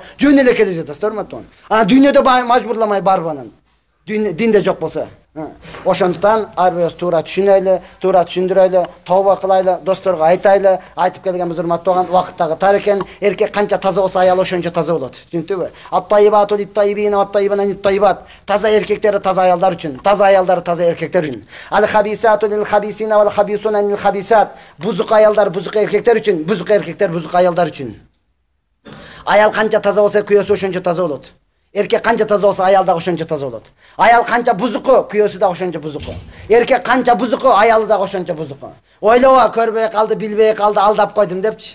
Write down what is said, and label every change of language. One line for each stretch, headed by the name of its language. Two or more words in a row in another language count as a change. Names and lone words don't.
Kyrgyz: Жөн эле келе жатасыз, урматтуу. Анан дүйнөдө мажбурламай барбы анан? Динде жок болсо. Ошондуктан ар бирөөбүз туура түшүнөйлү, туура түшүндүрөйлү, тооба кылайлы, досторго айтайлы. Айтып келгенбиз, урматтуу тууган, убакыттагы тар экен. Эркек канча таза болсо, аял ошончо таза болот.
Arabic: Түшүндүңбү? الطيبات للطيبين والطيبون للطيبات.
Kyrgyz: Таза эркектер таза аялдар үчүн, таза аялдар таза эркектер үчүн.
Arabic: الخبيثات للخبيثين والخبيثون للخبيثات.
Kyrgyz: Бузук аялдар бузук эркектер үчүн, бузук эркектер бузук аялдар үчүн. Аял канча таза болсо, күйөөсү ошончо таза болот. Эркек канча таза болсо, аял да ошончо таза болот. Аял канча бузуку, күйөөсү да ошончо бузуку. Эркек канча бузуку, аялы да ошончо бузуку. Ойлоба, көрбөй калды, билбей калды, алдап койдум депчи.